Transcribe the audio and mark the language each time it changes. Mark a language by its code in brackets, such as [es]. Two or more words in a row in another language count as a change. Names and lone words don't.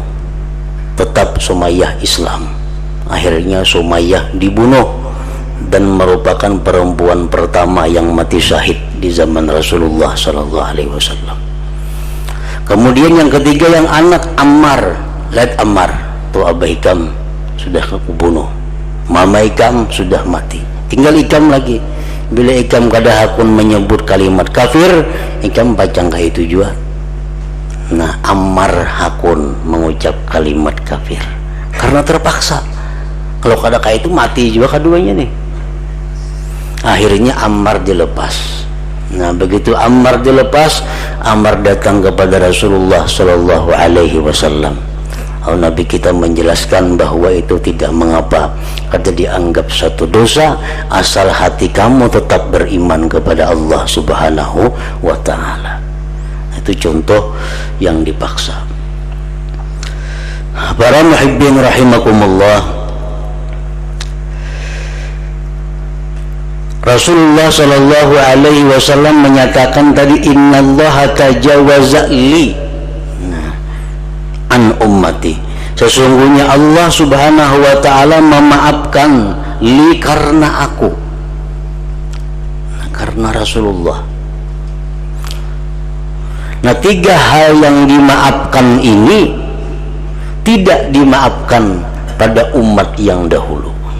[id] Tetap Sumayyah Islam. Akhirnya Sumayyah dibunuh, dan merupakan perempuan pertama yang mati syahid di zaman Rasulullah [ar] Sallallahu Alaihi Wasallam. [bjn] Kemudian yang ketiga, yang anak Ammar, lihat Ammar tuh, abah ikam sudah aku bunuh, mama ikam sudah mati, tinggal ikam lagi. Bila ikam kada hakun menyebut kalimat kafir, ikam bacangkah itu juga. Nah, Ammar hakun mengucap kalimat kafir karena terpaksa. Kalau kada kah itu mati juga keduanya nih. Akhirnya Ammar dilepas. [id] Nah, begitu Ammar dilepas, Ammar datang kepada Rasulullah [ar] Sallallahu Alaihi Wasallam. [id] Nabi kita menjelaskan bahwa itu tidak mengapa, kada dianggap satu dosa asal hati kamu tetap beriman kepada Allah [ar] Subhanahu wa Ta'ala. [id] Itu contoh yang dipaksa. Para muhibbin rahimakumullah, Rasulullah [ar] Sallallahu Alaihi Wasallam [id] menyatakan tadi, [ar] innallaha tajawaza li an ummati, [id] sesungguhnya Allah [ar] Subhanahu wa Ta'ala [id] memaafkan li, karena aku, karena Rasulullah. Nah, 3 hal yang dimaafkan ini tidak dimaafkan pada umat yang dahulu.